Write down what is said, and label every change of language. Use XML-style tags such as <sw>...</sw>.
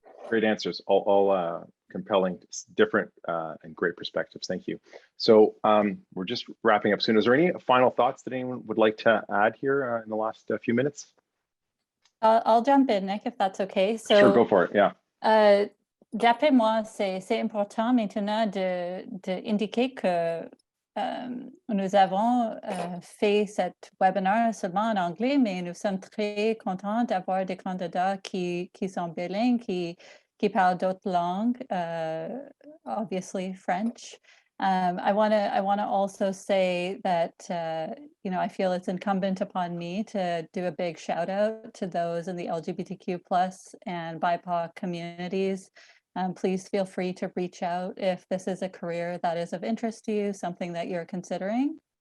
<en>Great answers, all compelling, different, and great perspectives. Thank you. So we're just wrapping up soon. Is there any final thoughts that anyone would like to add here in the last few minutes? I'll jump in, Nick, if that's okay. So, sure, go for it. Yeah.</en> <fr>D'après moi, c'est important maintenant d'indiquer que nous avons fait cet webinaire seulement en anglais, mais nous sommes très contents d'avoir des candidats qui sont bilingues, qui parlent d'autres langues,</fr> <en>obviously</en> <fr>French.</fr> <en>I want to also say that you know, I feel it's incumbent upon me to do a big shout out to those in the LGBTQ+ and BIPOC communities. Please feel free to reach out if this is a career that is of interest to you, something that you're considering.</en>